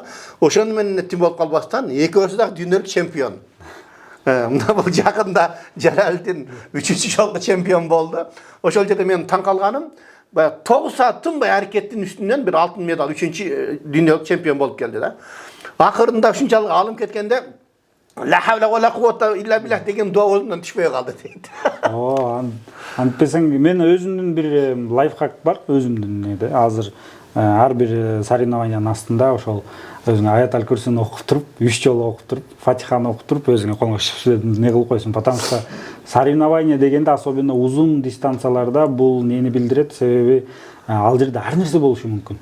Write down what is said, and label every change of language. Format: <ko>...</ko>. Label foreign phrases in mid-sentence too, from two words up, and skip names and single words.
<ky>Ошону менен тим болуп калбастан, экөөсү дагы дүйнөлүк чемпион. Мына бул жакында Жалалдин 3-чү жолку чемпион болду. Ошол жерде мен таң калганым, 9 saat тынбай аракеттин үстүнөн бир алтын медаль 3-чү дүйнөлүк чемпион болуп келди да. Акырында ушунчалык алым кеткенде</ky> <ar>لا حول ولا قوة إلا بالله</ar> <ky>деген дуа өзүмдөн түшпөй калды дейт. Антпесең мен өзүмдүн бир лайфхак бар, өзүмдүн неде. Азыр ар бир соревнованиянын астында ошол өзүңө аят аль-Курсини окуп туруп, 3 жолу окуп туруп, Фатиханы окуп туруп, өзүңө колуңа не кылып койсуң,</ky> <ru>потому что</ru> <ky>соревнование дегенде особенно узун дистанцияларда бул нени билдирет, себеби ал жерде ар нерсе болушу мүмкүн.</ky>